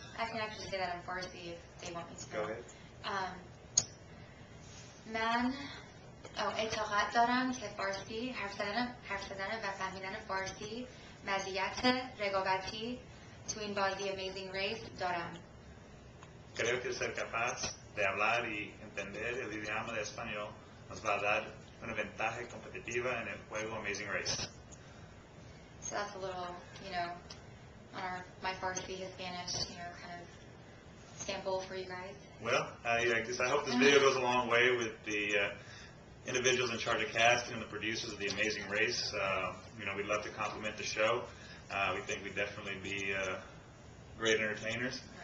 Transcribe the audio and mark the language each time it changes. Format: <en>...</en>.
<en>I can actually say that in Farsi if they want me to. Go ahead.</en> <fa>من اعتقاد دارم که فارسی حرف زدن و فهمیدن فارسی مزیت رقابتی تو این بازی Amazing Race دارم.</fa> <es>Creo que ser capaz de hablar y entender el idioma de español nos va a dar una ventaja competitiva en el juego Amazing Race.</es> <en>So that's a little, you know, on my Farsi, his Spanish, you know, kind of sample for you guys. Well, I hope this video goes a long way with the individuals in charge of casting and the producers of the Amazing Race. You know, we'd love to compliment the show. We think we'd definitely be great entertainers.</en>